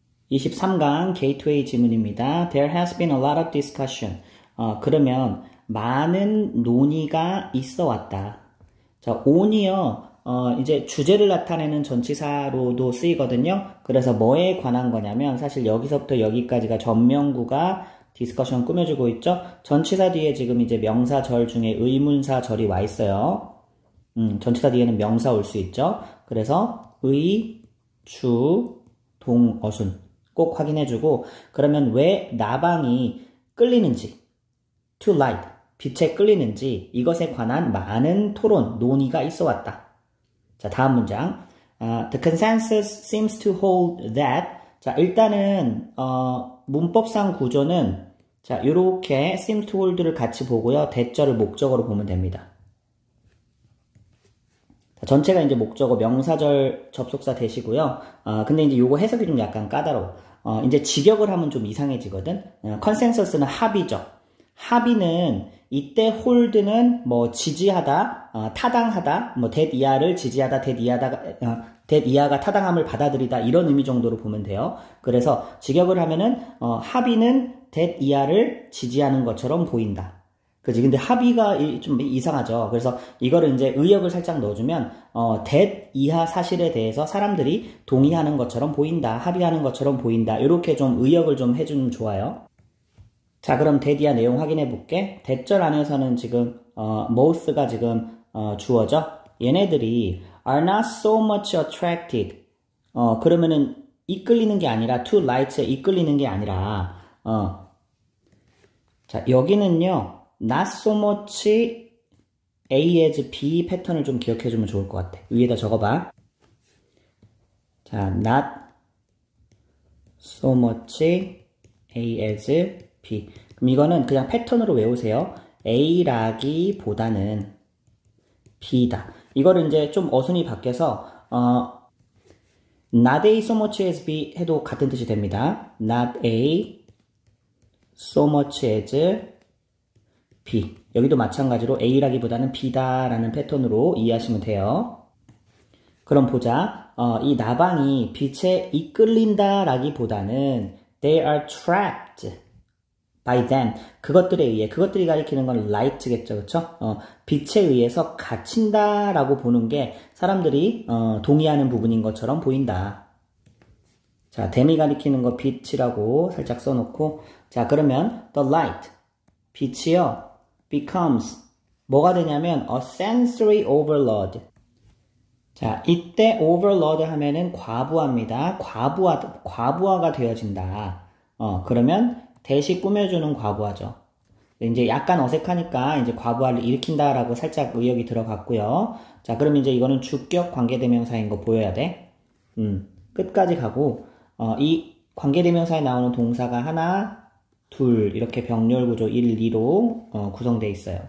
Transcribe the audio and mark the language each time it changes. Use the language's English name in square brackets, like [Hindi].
[Korean] 23강 게이트웨이 지문입니다. [English] There has been a lot of discussion. [Korean] 그러면 많은 논의가 있어 왔다. 자, on이요. 이제 주제를 나타내는 전치사로도 쓰이거든요. 그래서 뭐에 관한 거냐면 사실 여기서부터 여기까지가 전명구가 디스커션 꾸며주고 있죠. 전치사 뒤에 지금 이제 명사 절 중에 의문사 절이 와 있어요. 전치사 뒤에는 명사 올 수 있죠. 그래서 의, 주, 동, 어순 꼭 확인해주고 그러면 왜 나방이 끌리는지 to light, 빛에 끌리는지 이것에 관한 많은 토론, 논의가 있어 왔다. 자, 다음 문장. [English] The consensus seems to hold that. [Korean] 자, 일단은 문법상 구조는 자, 요렇게 seems to hold를 같이 보고요. 대절을 목적어로 보면 됩니다. 자, 전체가 이제 목적어 명사절 접속사 대시고요. 근데 이제 요거 해석이 좀 약간 까다로워. 이제 직역을 하면 좀 이상해지거든. 컨센서스는 합의죠. 합의는 이때 홀드는 뭐 지지하다, 타당하다, 뭐 that 이하를 지지하다, that 이하가 타당함을 받아들이다 이런 의미 정도로 보면 돼요. 그래서 직역을 하면은 합의는 that 이하를 지지하는 것처럼 보인다. 그치? 근데 합의가 좀 이상하죠. 그래서 이거를 이제 의역을 살짝 넣어주면 that 이하 사실에 대해서 사람들이 동의하는 것처럼 보인다, 합의하는 것처럼 보인다. 이렇게 좀 의역을 좀 해주면 좋아요. 자, 그럼 that 이하 내용 확인해 볼게. 대절 안에서는 지금 most가 지금 주어죠. 얘네들이 [English] are not so much attracted. [Korean] 그러면은 이끌리는 게 아니라 [English] to light [Korean] 에 이끌리는 게 아니라 자, 여기는요. [English] not so much A as B [Korean] 패턴을 좀 기억해 주면 좋을 것 같아. 위에다 적어봐. 자, [English] not so much A as B. [Korean] 그럼 이거는 그냥 패턴으로 외우세요. A라기보다는 B다. 이거를 이제 좀 어순이 바뀌어서 [English] not A so much as B [Korean] 해도 같은 뜻이 됩니다. [English] not A so much as B. [Korean] 여기도 마찬가지로 A라기보다는 B다라는 패턴으로 이해하시면 돼요. 그럼 보자. 이 나방이 빛에 이끌린다라기보다는 [English] they are trapped by them. [Korean] 그것들에 의해, 그것들이 가리키는 건 light겠죠, 그렇죠? 빛에 의해서 갇힌다라고 보는 게 사람들이 동의하는 부분인 것처럼 보인다. 자, them이 가리키는 거 빛이라고 살짝 써놓고, 자, 그러면 the light, 빛이요. [English] becomes [Korean] 뭐가 되냐면 [English] a sensory overload. [Korean] 자, 이때 overload 하면은 과부하입니다. 과부하가 되어진다. 그러면 대시 꾸며주는 과부하죠. 이제 약간 어색하니까 이제 과부하를 일으킨다라고 살짝 의역이 들어갔고요. 자, 그럼 이제 이거는 주격 관계대명사인 거 보여야 돼. 끝까지 가고 이 관계대명사에 나오는 동사가 하나, 둘 이렇게 병렬 구조 1, 2로 구성되어 있어요.